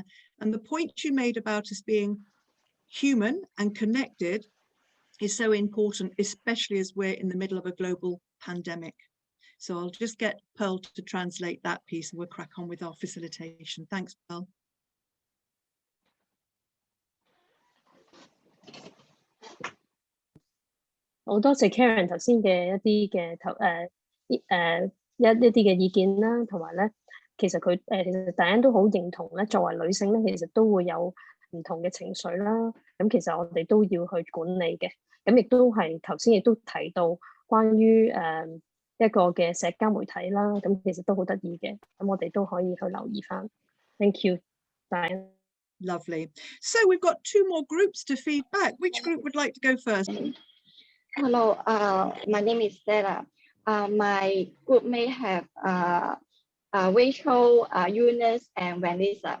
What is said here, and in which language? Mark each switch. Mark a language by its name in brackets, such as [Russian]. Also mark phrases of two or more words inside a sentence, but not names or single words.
[English] And the point you made about us being human and connected is so important, especially as we're in the middle of a global pandemic. So I'll just get Pearl to translate that piece and we'll crack on with our facilitation. Thanks, Pearl. Thank you, [Cantonese] Karen 頭先嘅一啲嘅意見啦，同埋咧，其實大家都好認同咧，作為女性咧，其實都會有唔同嘅情緒啦。咁其實我哋都要去管理嘅。咁亦都係頭先亦都提到關於一個嘅社交媒體啦。咁其實都好得意嘅。咁我哋都可以去留意翻。 [English] Thank you, [Cantonese] Diane. [English] Lovely. So we've got 2 more groups to feed back. Which group would like to go first? Hello, my name is Stella. My group may have Rachel, Eunice, and Vanessa.